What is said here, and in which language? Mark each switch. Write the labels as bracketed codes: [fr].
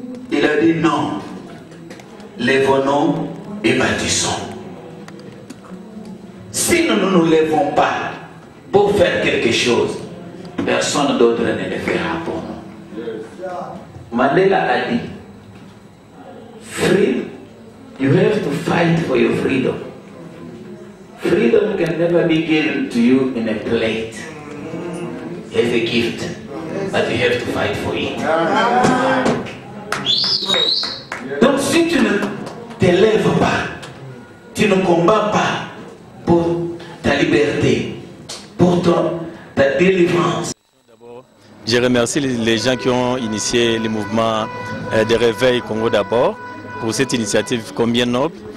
[fr] Il a dit non, lèvons-nous et bâtissons. Si nous ne nous lèvons pas pour faire quelque chose, personne d'autre ne le fera pour nous. [en] Mandela [fr] a dit, [en] freedom, you have to fight for your freedom. Freedom can never be given to you in a plate as a gift, but you have to fight for it. [fr] Donc si tu ne te lèves pas, tu ne combats pas pour ta liberté, pour ta délivrance. D'abord, je remercie les gens qui ont initié le mouvement de réveil Congo d'abord pour cette initiative combien noble.